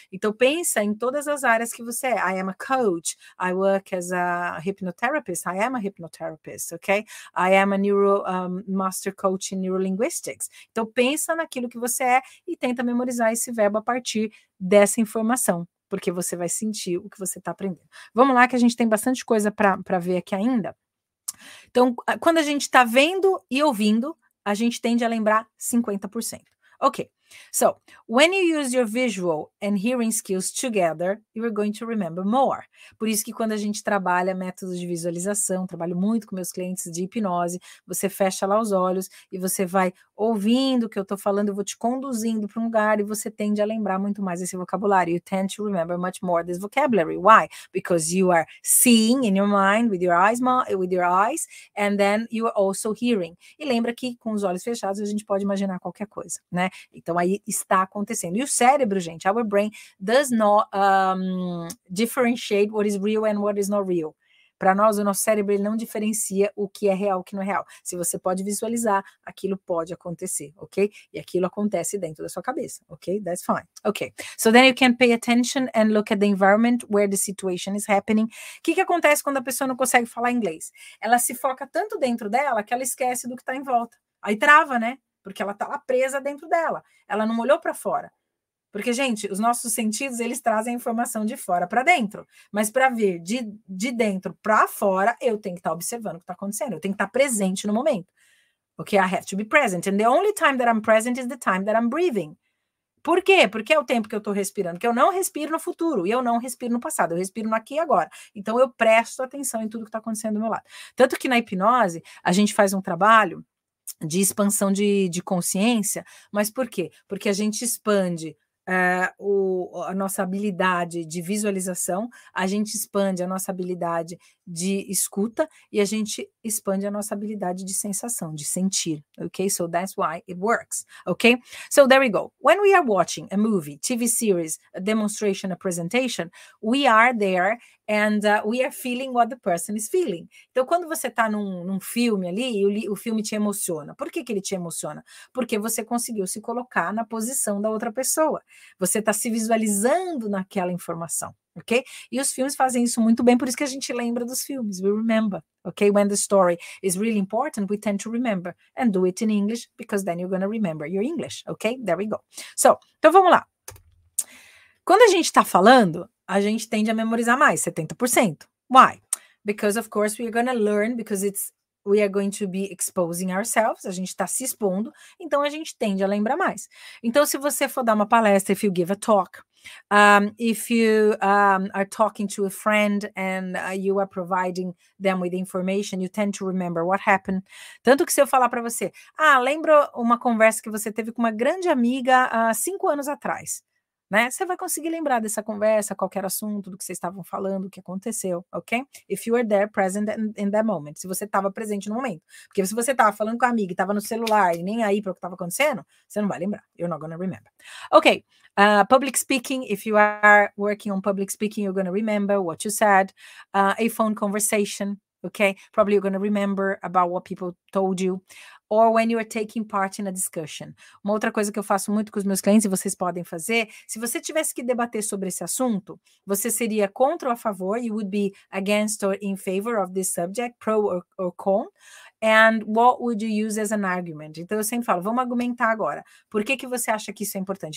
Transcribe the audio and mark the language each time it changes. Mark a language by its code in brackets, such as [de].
[pt] Então, pensa em todas as áreas que você é. [en] I am a coach. I work as a hypnotherapist. I am a hypnotherapist, ok? I am a master coach in neurolinguistics. [pt] Então, pensa naquilo que você é e tenta memorizar esse verbo a partir dessa informação, porque você vai sentir o que você está aprendendo. Vamos lá, que a gente tem bastante coisa para ver aqui ainda. Então, quando a gente está vendo e ouvindo, a gente tende a lembrar 50%. [en] Ok, so when you use your visual and hearing skills together, you are going to remember more. [pt] Por isso que quando a gente trabalha métodos de visualização, trabalho muito com meus clientes de hipnose, você fecha lá os olhos e você vai ouvindo o que eu estou falando, eu vou te conduzindo para um lugar e você tende a lembrar muito mais esse vocabulário. [en] You tend to remember much more this vocabulary. Why? Because you are seeing in your mind with your eyes, and then you are also hearing. [pt] E lembra que com os olhos fechados a gente pode imaginar qualquer coisa, né? Então, aí está acontecendo. E o cérebro, gente, [en] our brain does not differentiate what is real and what is not real. [pt] Para nós, o nosso cérebro ele não diferencia o que é real e o que não é real. Se você pode visualizar, aquilo pode acontecer, ok? E aquilo acontece dentro da sua cabeça, ok? [en] That's fine. Ok. So then you can pay attention and look at the environment where the situation is happening. [pt] O que acontece quando a pessoa não consegue falar inglês? Ela se foca tanto dentro dela que ela esquece do que está em volta. Aí trava, né? Porque ela tá lá presa dentro dela. Ela não olhou para fora. Porque, gente, os nossos sentidos, eles trazem a informação de fora para dentro. Mas para ver de dentro para fora, eu tenho que estar observando o que está acontecendo. Eu tenho que estar presente no momento. [en] Okay, I have to be present. And the only time that I'm present is the time that I'm breathing. [pt] Por quê? Porque é o tempo que eu estou respirando. Porque eu não respiro no futuro e eu não respiro no passado. Eu respiro no aqui e agora. Então, eu presto atenção em tudo que está acontecendo do meu lado. Tanto que na hipnose, a gente faz um trabalho de expansão de consciência. Mas por quê? Porque a gente expande a nossa habilidade de visualização, a gente expande a nossa habilidade de escuta e a gente expande a nossa habilidade de sensação, de sentir, okay? [en] So that's why it works, okay? So there we go. When we are watching a movie, TV series, a demonstration, a presentation, we are there and we are feeling what the person is feeling. [pt] Então, quando você está num filme ali e o filme te emociona, por que ele te emociona? Porque você conseguiu se colocar na posição da outra pessoa. Você está se visualizando naquela informação, ok? E os filmes fazem isso muito bem, por isso que a gente lembra dos filmes. [en] We remember, ok? When the story is really important, we tend to remember and do it in English, because then you're going to remember your English, ok? There we go. So, [pt] então vamos lá. Quando a gente está falando, a gente tende a memorizar mais, 70%. [en] Why? Because, of course, we are going to learn, because we are going to be exposing ourselves, [pt] a gente está se expondo, então a gente tende a lembrar mais. Então, se você for dar uma palestra, [en] if you give a talk, if you are talking to a friend and you are providing them with information, you tend to remember what happened. [pt] Tanto que se eu falar para você, lembra uma conversa que você teve com uma grande amiga há 5 anos atrás, né? Você vai conseguir lembrar dessa conversa, qualquer assunto, do que vocês estavam falando, o que aconteceu, ok? [en] If you were there present in that moment. [pt] Se você estava presente no momento. Porque se você estava falando com a amiga e estava no celular e nem aí para o que estava acontecendo, você não vai lembrar. [en] You're not gonna remember. Ok. Public speaking. If you are working on public speaking, you're gonna remember what you said. A phone conversation. Okay, probably you're going to remember about what people told you, or when you are taking part in a discussion. [pt] Uma outra coisa que eu faço muito com os meus clientes, e vocês podem fazer, se você tivesse que debater sobre esse assunto, você seria contra ou a favor, [en] you would be against or in favor of this subject, pro or con, and what would you use as an argument? [pt] Então eu sempre falo, vamos argumentar agora. Por que você acha que isso é importante?